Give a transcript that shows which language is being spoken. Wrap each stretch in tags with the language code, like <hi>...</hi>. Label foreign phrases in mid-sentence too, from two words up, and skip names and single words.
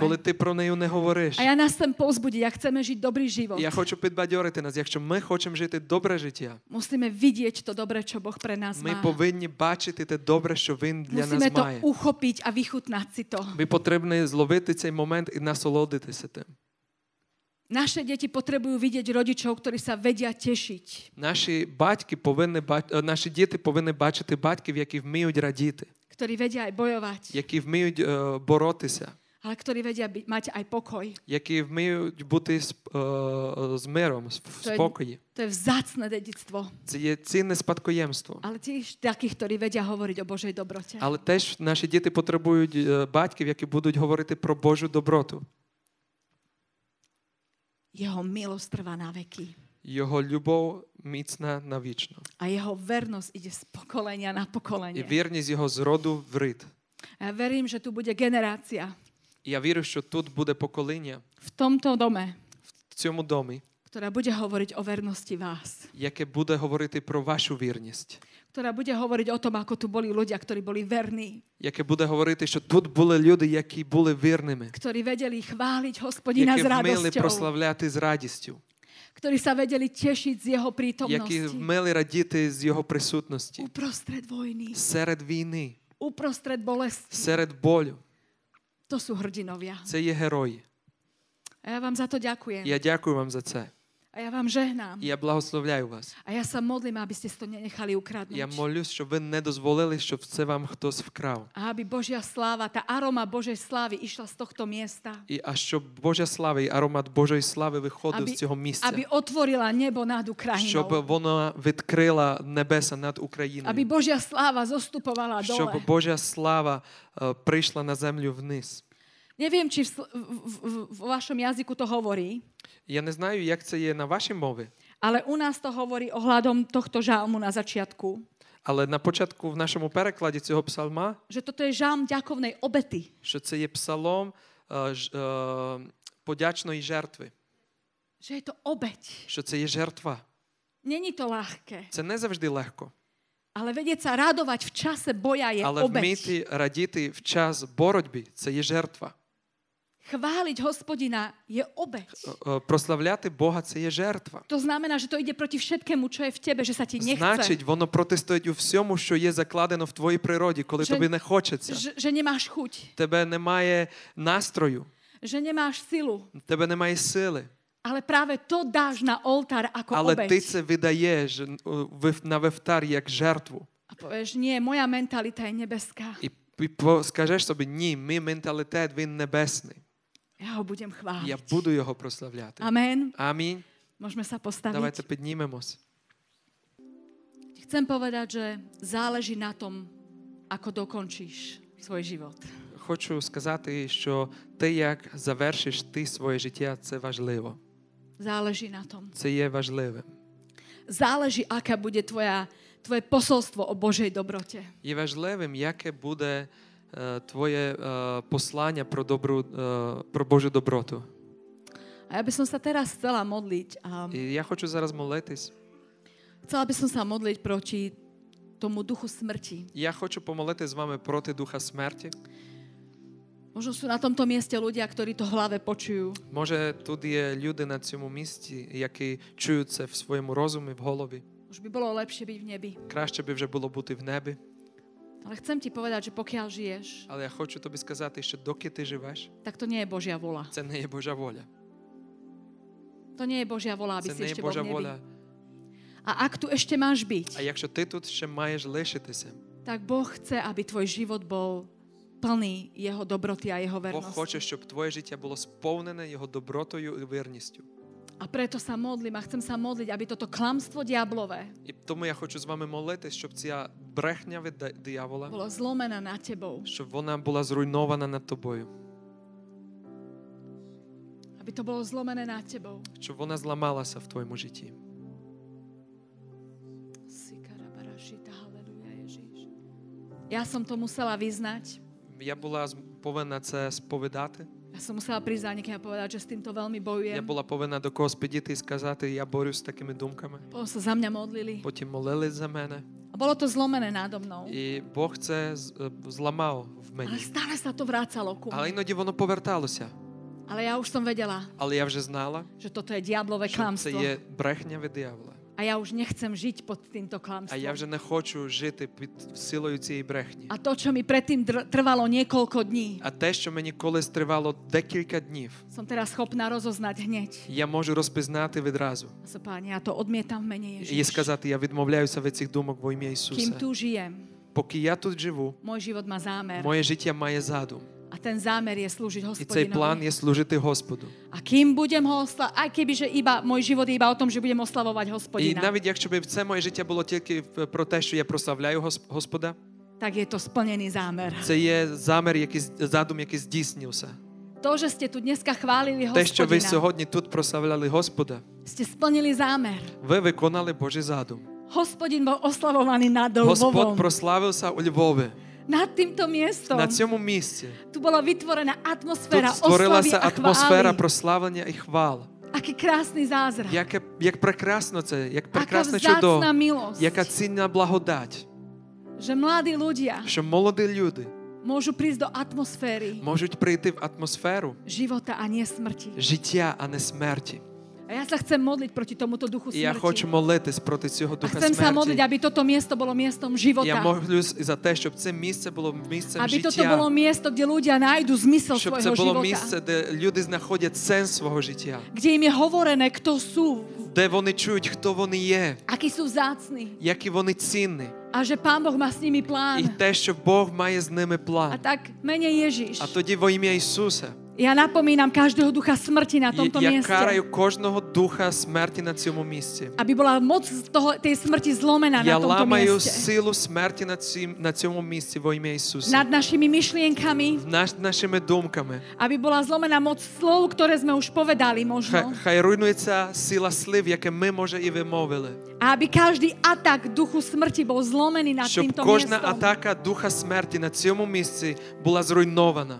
<uk>Коли ти про неї не говориш?</uk> <sk>A ja nás chcem povzbudiť, ak chceme žiť dobrý život.</sk> <uk>Я хочу підбадьорити нас, якщо ми хочемо жити добре життя.</uk> <sk>Musíme vidieť to dobre, čo Boh pre nás</sk> <uk>Ми</uk> <sk>má.</sk> <uk>повинні бачити те добре, що Він для</uk> <sk>Musíme</sk> <uk>нас</uk> <sk>to</sk> <uk>має.</uk> <sk>uchopiť a vychutnať si to.</sk> <uk>Ми потрібно зловити цей момент і насолодитися тим.</uk> <sk>Naše deti potrebujú vidieť rodičov, ktorí sa vedia tešiť.</sk> <uk>Наші діти повинні бачити батьків, які вміють радіти,</uk> <sk>Ktorí vedia aj bojovať,</sk> <uk>які вміють боротися,</uk> <sk>ale ktorí vedia mať aj pokoj.</sk> <uk>які вміють бути з миром, в спокої.</uk> <sk>To je vzácne dedictvo.</sk> <uk>Це є цінне спадкоємство.</uk> <sk>Ale tiež takých, ktorí vedia hovoriť o Božej dobrote.</sk> <uk>Але теж наші діти потребують батьків, які будуть говорити про Божу доброту.</uk> <sk>Jeho milosť trvá na veky.</sk> <uk>Його любов міцна навічно.</uk> <sk>A jeho vernosť ide z pokolenia na</sk> <uk>І</uk> <sk>pokolenie.</sk> <uk>вірність його з роду в рід.</uk> <sk>A ja verím, že tu bude generácia</sk> <uk>І я вірю, що тут буде покоління</uk> <sk>v tomto dome,</sk> <uk>в цьому домі,</uk> <sk>ktorá bude hovoriť o vernosti vás.</sk> <uk>яке буде говорити про вашу вірність.</uk> <sk>Ktorá bude hovoriť o tom, ako tu boli ľudia, ktorí boli verní.</sk> <uk>Яке буде говорити, що тут були люди, які були вірними.</uk> <sk>Ktorí vedeli chváliť Hospodina</sk> <uk>Які</uk> <sk>s</sk> <uk>вміли</uk> <sk>radosťou.</sk> <uk>прославляти з радістю.</uk> <sk>Ktorí sa vedeli tešiť z jeho</sk> <uk>Які</uk> <sk>prítomnosti.</sk> <uk>вміли радіти з його присутності.</uk> <sk>Uprostred vojny,</sk> <uk>Серед війни,</uk> <sk>uprostred bolesti.</sk> <uk>серед болю.</uk> <sk>To sú hrdinovia.</sk> <uk>Це є герої.</uk> <sk>A ja vám za to ďakujem.</sk> <uk>Я дякую вам за це.</uk> <sk>A ja vám žehnám.</sk> <uk>І я благословляю вас.</uk> <sk>A ja sa modlím, aby ste si to nenechali ukradnúť.</sk> <uk>Я молюсь, щоб ви не дозволили, щоб це вам хтось вкрав.</uk> <sk>A aby Božia sláva, tá aroma Božej slávy išla z tohto miesta.</sk> <uk>А щоб Божа слава і аромат Божої слави виходив з цього місця.</uk> <sk>Aby otvorila nebo nad Ukrajinou.</sk> <uk>Щоб вона відкрила небеса над Україною.</uk> <sk>Aby Božia sláva zostupovala</sk> <uk>Щоб</uk> <sk>dole.</sk> <uk>Божа слава прийшла на землю вниз.</uk> <sk>Neviem, či v vašom jazyku to hovorí,</sk> <uk>Я не знаю, як це є на вашій мові,</uk> <sk>ale u nás to hovorí ohľadom tohto žalmu na začiatku.</sk> <uk>але на початку в нашому перекладі цього псалма,</uk> <sk>Že toto je žalm ďakovnej obety.</sk> <uk>що це є псалом подячної жертви,</uk> <sk>Že je to obeť.</sk> <uk>що це є жертва.</uk> <sk>Není to ľahké.</sk> <uk>Це не завжди легко,</uk> <sk>Ale vedieť sa radovať v čase boja je</sk> <uk>але</uk> <sk>obeť.</sk> <uk>вміти радіти в час боротьби – це є жертва.</uk> <sk>Chváliť Hospodina je obeť.</sk> <uk>Прославляти Бога – це є жертва.</uk> <sk>To znamená, že to ide proti všetkému, čo je v tebe, že sa ti nechce.</sk> <uk>Значить, воно протистоїть у всьому, що є закладено в твоїй природі, коли</uk> <sk>Že-</sk> <uk>тобі не хочеться.</uk> <sk>Že nemáš chuť,</sk> <uk>Тебе немає настрою,</uk> <sk>že nemáš silu.</sk> <uk>тебе немає сили.</uk> <sk>Ale práve to dáš na oltár ako</sk> <uk>Але</uk> <sk>obeť.</sk> <uk>ти це видаєш на вівтар як жертву.</uk> <sk>A povieš, nie, moja mentalita je nebeská.</sk> <uk>І скажеш собі, ні, мій менталітет, він небесний.</uk> <sk>Ja ho budem chváliť.</sk> <uk>Я буду його прославляти.</uk> <sk>Amen.</sk> <uk>Амінь.</uk> <sk>Môžeme sa postaviť.</sk> <uk>Давайте піднімемось.</uk> <sk>Chcem povedať, že záleží na tom, ako dokončíš svoj život.</sk> <uk>Хочу сказати, що те, як завершиш ти своє життя, це важливо.</uk> <sk>Záleží na tom.</sk> <uk>Це є важливим.</uk> <sk>Záleží, aká bude tvoje posolstvo o Božej dobrote.</sk> <uk>Є важливим, яке буде твоє послання про Божу доброту.</uk> <sk>A ja by som sa teraz chcela modliť.</sk> <uk>І я хочу зараз молитись.</uk> <sk>Chcela by som sa modliť proti tomu duchu smrti.</sk> <uk>Я хочу помолити з вами проти духа смерті.</uk> <sk>Možno sú na tomto mieste ľudia, ktorí to v hlave počujú.</sk> <uk>Може, тут є люди на цьому місці, які чують це в своєму розумі, в голові.</uk> <sk>Už by bolo lepšie byť v nebi.</sk> <uk>Краще би вже було бути в небі.</uk> <sk>Ale chcem ti povedať, že pokiaľ žiješ,</sk> <uk>Але я хочу тобі сказати, що доки ти живеш,</uk> <sk>tak to nie je Božia vola.</sk> <uk>це не є Божа воля.</uk> <sk>To nie je Božia vola, aby</sk> <uk>Це</uk> <sk>si</sk> <uk>не є</uk> <sk>ešte bol</sk> <uk>Божа</uk> <sk>v nebi.</sk> <uk>воля.</uk> <sk>A ak tu ešte máš byť,</sk> <uk>А якщо ти тут ще маєш лишитися,</uk> <sk>tak Boh chce, aby tvoj život bol plný jeho dobroty a jeho</sk> <uk>Бог</uk> <sk>vernosti.</sk> <uk>хоче, щоб твоє життя було сповнене Його добротою і вірністю.</uk> <sk>A preto sa modlím a chcem sa modliť, aby toto klamstvo diablové</sk> <uk>І тому я хочу з вами молитись, щоб ця брехня від диявола,</uk> <sk>bolo zlomené nad tebou.</sk> <uk>щоб вона була зруйнована над тобою,</uk> <sk>Aby to bolo zlomené nad tebou.</sk> <uk>щоб вона зламалася в твоєму житті.</uk> <sk>Halleluja, Ježiš. Ja som to musela vyznať.</sk> <uk>Я була повинна це сповідати.</uk> <sk>Ja som musela prísť za niekým a povedať, že s týmto veľmi</sk> <uk>Я</uk> <sk>bojujem.</sk> <uk>була повинна до когось підійти і сказати, я борюсь з такими думками.</uk> <sk>Potom sa za mňa modlili.</sk> <uk>Потім молились за мене.</uk> <sk>A bolo to zlomené nado mnou.</sk> <uk>І Бог це зламав в</uk> <sk>Ale</sk> <uk>мені.</uk> <sk>stále sa to vracalo ku</sk> <uk>Але</uk> <sk>mne.</sk> <uk>іноді воно поверталося.</uk> <sk>Ale ja už som vedela,</sk> <uk>Але я вже знала,</uk> <sk>že toto je diablové</sk> <uk>що це</uk> <sk>klamstvo.</sk> <uk>є брехня від диявола.</uk> <sk>A ja už nechcem žiť pod týmto</sk> <uk>А я вже</uk> <sk>klamstvom.</sk> <uk>не хочу жити під силою цієї брехні.</uk> <sk>A to, čo mi predtým trvalo niekoľko dní,</sk> <uk>А те, що мені колись тривало декілька днів,</uk> <sk>som teraz schopná rozoznať hneď.</sk> <uk>я можу розпізнати відразу.</uk> <sk>A so, Páne, ja to odmietam v mene</sk> <uk>І</uk> <sk>Ježiš.</sk> <uk>сказати, я відмовляюся від цих думок во ім'я</uk> <sk>Kým</sk> <uk>Ісуса.</uk> <sk>tu žijem,</sk> <uk>Поки я тут живу,</uk> <sk>môj život má zámer.</sk> <uk>моє життя має задум.</uk> <sk>A ten zámer je slúžiť</sk> <uk>І цей план</uk> <sk>Hospodinovi.</sk> <uk>є служити Господу.</uk> <sk>A kým budem ho oslavovať, aj kebyže iba môj život je iba o tom, že budem oslavovať</sk> <uk>І</uk> <sk>Hospodina,</sk> <uk>навіть якщо б це моє життя було тільки про те, що я прославляю Господа,</uk> <sk>tak je to splnený zámer.</sk> <uk>це є замір, задум, який здійснився.</uk> <sk>To, že ste tu dneska chválili</sk> <uk>Те, що ви</uk> <sk>Hospodina,</sk> <uk>сьогодні тут прославляли Господа,</uk> <sk>ste splnili zámer.</sk> <uk>ви виконали Божий задум.</uk> <sk>Hospodin bol oslavovaný nad</sk> <uk>Господь</uk> <sk>Lvovom.</sk> <uk>прославився у Львові.</uk> <sk>Nad týmto miestom.</sk> <uk>На цьому місці.</uk> <sk>Tu bola vytvorená</sk> <uk>Тут</uk> <sk>atmosféra oslavy</sk> <uk>створилася</uk> <sk>a</sk> <uk>атмосфера</uk> <sk>chvály.</sk> <uk>прославлення і хвал.</uk> <sk>Aký krásny zázrak.</sk> <uk>Як прекрасно це, як</uk> <sk>Aká</sk> <uk>прекрасне чудо,</uk> <sk>vzácna milosť.</sk> <uk>яка цінна благодать,</uk> <sk>Že mladí ľudia</sk> <uk>що молоді люди</uk> <sk>môžu prísť do atmosféry</sk> <uk>можуть прийти в атмосферу</uk> <sk>života a nie smrti.</sk> <uk>життя, а не смерті.</uk> <sk>A ja sa chcem modliť proti tomuto duchu</sk> <uk>І я хочу</uk> <sk>smrti.</sk> <uk>молитись проти цього</uk> <sk>A</sk> <uk>духа</uk> <sk>chcem sa modliť,</sk> <uk>смерті.</uk> <sk>aby toto miesto bolo miestom</sk> <uk>Я</uk> <sk>života.</sk> <uk>молюсь за те, щоб це місце було місцем</uk> <sk>Aby toto</sk> <uk>життя.</uk> <sk>bolo miesto, kde ľudia nájdu zmysel</sk> <uk>Щоб це</uk> <sk>svojho</sk> <uk>було</uk> <sk>života.</sk> <uk>місце, де люди знаходять сенс свого життя.</uk> <sk>Kde im je hovorené, kto sú,</sk> <uk>Де вони чують, хто вони є,</uk> <sk>akí sú vzácni.</sk> <uk>які вони цінні.</uk> <sk>A že Pán Boh má s nimi</sk> <uk>І</uk> <sk>plán.</sk> <uk>те, що Бог має з ними</uk> <sk>A</sk> <uk>план.</uk> <sk>tak, mene Ježiš,</sk> <uk>А тоді во ім'я Ісуса</uk> <sk>ja napomínam každého ducha smrti na tomto</sk> <uk>я</uk> <sk>mieste.</sk> <uk>караю кожного духа смерті на цьому місці.</uk> <sk>Aby bola moc tej smrti zlomená</sk> <uk>Я</uk> <sk>na tomto</sk> <uk>ламаю</uk> <sk>mieste.</sk> <uk>силу смерті на цьому місці во ім'я Ісуса.</uk> <sk>Nad našimi myšlienkami,</sk> <uk>Нашими думками.</uk> <sk>aby bola zlomená moc slov, ktoré sme už povedali možno.</sk> <uk>Хай руйнується сила слів, яке ми, може, і вимовили.</uk> <sk>A aby každý atak duchu smrti bol zlomený nad</sk> <uk>Щоб</uk> <sk>týmto</sk> <uk>кожна</uk> <sk>miestom.</sk> <uk>атака духа смерті на цьому місці була зруйнована.</uk>